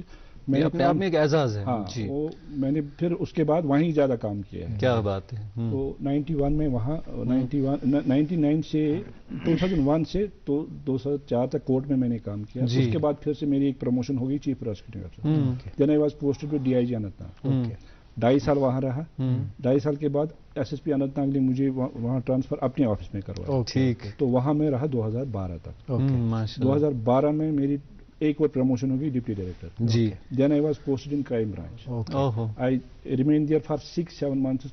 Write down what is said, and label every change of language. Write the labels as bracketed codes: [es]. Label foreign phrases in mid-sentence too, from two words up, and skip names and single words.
[ur] میں اپنے آپ میں ایک اعزاز ہے. وہ میں نے پھر اس کے بعد وہیں زیادہ کام کیا ہے. کیا بات ہے. تو 91 میں وہاں 99 سے 2001 سے 2004 تک کورٹ میں نے کام کیا. اس کے بعد پھر سے میری ایک پروموشن ہو گئی [en] chief prosecuting officer. then I was posted to DIG اننت ناگ. [ur] 2.5 سال وہاں رہا. 2.5 سال کے بعد SSP اننت ناگ نے مجھے وہاں ٹرانسفر اپنے آفس میں کروایا. تو وہاں میں رہا 2012 تک. 2012 میں میری ایک اور پروموشن ہوگی [en] deputy director. then I was posted in crime branch. I remain there for 6-7 months.